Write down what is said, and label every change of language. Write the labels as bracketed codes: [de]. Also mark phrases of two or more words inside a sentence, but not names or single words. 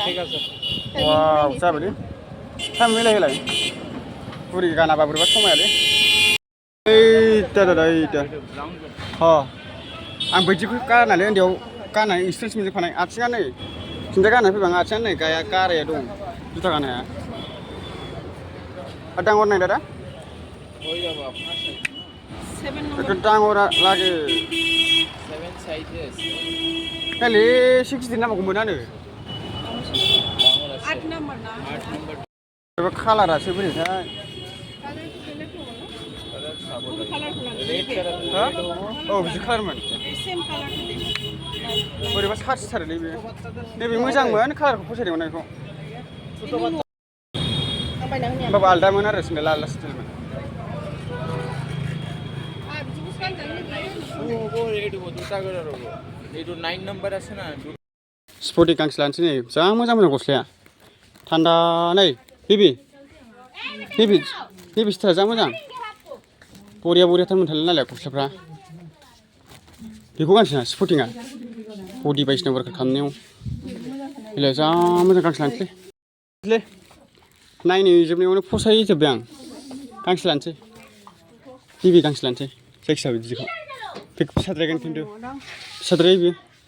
[brx] वाव जाबायलै टाइम मिलायहोलाय बुरि गानाबा बोरैबा समायालै आं बिदिखौ गारनानै उन्दैयाव गाननानै एक्सपिरियेन्स मोनजोबखानाय आथिङा नै सिन्था गाननानै फैबा आथिङा नै गाराया दं जुथा गाननो हाया डाङर नाय दादा बेखौ डाङरा लागे [en] 7 sizes [brx] खालि एसे गिदिर नांबावगौ मोनानो 8 नाम्बार ना [en] 8 number [brx] बे कालारासो बोरैथाय [en] red color [brx] औ बिदि कालारमोन सेम कालार बोरैबा सार्चथारोलै बे नैबे मोजांमोन कालारखौ फसायदोंमोन बेखौ आं बायना होनि होमबाबो आलदामोन आरो सेन्देला आलदा स्टाइलमोन बिदिखौसो गानजानो itu duta color itu 9 number আছে না स्पर्टिं गांसे लानोसै नै जा मोजां मोजां गस्लाया थान्दा नै बेबि स्टाइला जा मोजां बरिया बरियाथार मोनथारलै नालाय गस्लाफ्रा बेखौ गानसै ना स्पर्टिंआ बडि बायदिसिना वार्कआउट खालामनायाव बेलाय जा मोजां गांसे लानोसैलै नायनो जोबनायावनो फसायजोब्बाय आं गांसे लानोसै बेबि गांसे लानोसै जायखिजाया बिदिखौ बे फिसाद्रायगोन खिन्थु फिसाद्राय बेयो